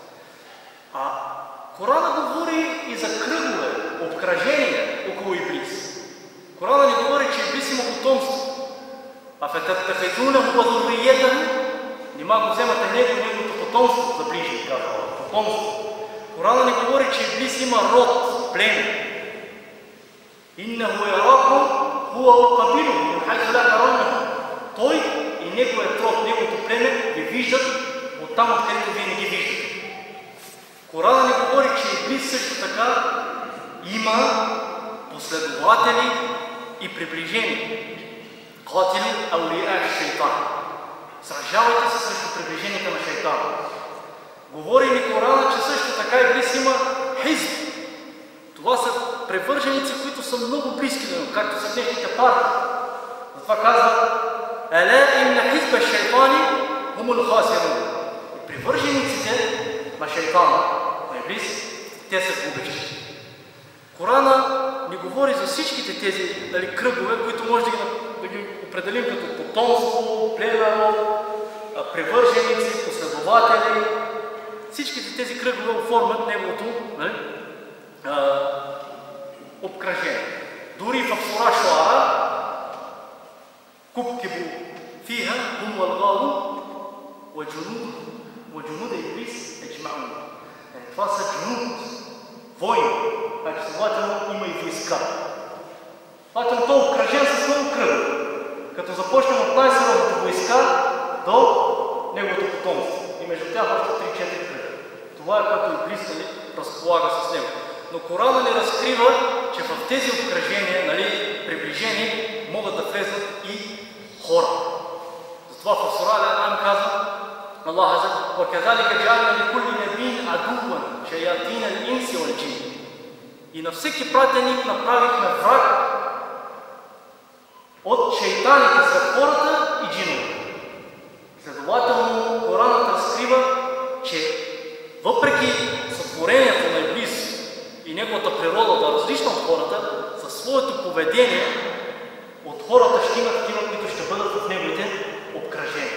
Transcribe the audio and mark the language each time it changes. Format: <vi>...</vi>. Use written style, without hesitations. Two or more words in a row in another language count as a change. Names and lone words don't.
<bg>Корана говори и за кръгове, обкръжения около Иблис. Корана ни говори, че Иблис има потомство.</bg> <ar>أفتتخذونه وذريته,</ar> <bg>нима го вземате него и неговото потомство за ближни, казва. Потомство. Корана ни говори, че Иблис има род, племе.</bg> <ar>إنه يراكم هو وقبيله من حيث لا ترونهم.</ar> <bg>Той и неговият род, неговото племе ги виждат оттам, откъдето вие не ги виждате. Корана ни говори, че Иблис също така има последователи и приближени.</bg> <ar>قاتلوا أولياء الشيطان.</ar> <bg>Сражавайте се срещу приближенията на шейтана. Говори ни Корана, че също така Иблис има хизб. Това са превърженици, които са много близки до него, както са днешните партии. Затова казва:</bg> <ar>„ألا إن حزب الشيطان هم الخاسرون“.</ar> <bg>Привържениците на шейтана, на Иблис, те са губещи. Корана ни говори за всичките тези кръгове, които може да ги определим като потомство, племе, привърженици, последователи. Всичките тези кръгове оформят неговото обкръжение. Дори в сура</bg> <ar>Шуара فكبكبوا فيها هم والغاوون وجنود إبليس أجمعون.</ar> <bg>Това са джунуд, войни. Значи следователно има и войска. Следователно той е обкръжен с много кръгове. Като започнем от най-силната войска до неговото потомство. И между тях още 3-4 кръга. Това е като Иблис разполага с него. Но Корана ни разкрива, че в тези обкръжения, приближени, могат да влезнат и хора. Затова в сура Ал-Ан'ам казва Аллах Азza:</bg> <ar>وَكَذَلِكَ جَعَلْنَا لِكُلِّ نَبِيٍّ عَدُوًّا شَيَاطِينَ الْإِنسِ وَالْجِنِّ.</ar> <bg>И на всеки пратеник направихме враг от шейтаните сред хората и джиновете. Следователно, Коранът разкрива, че въпреки сътворението на Иблис и неговата природа да е различна от хората, със своето поведение от хората ще има такива, които ще бъдат в неговите обкръжения.</bg>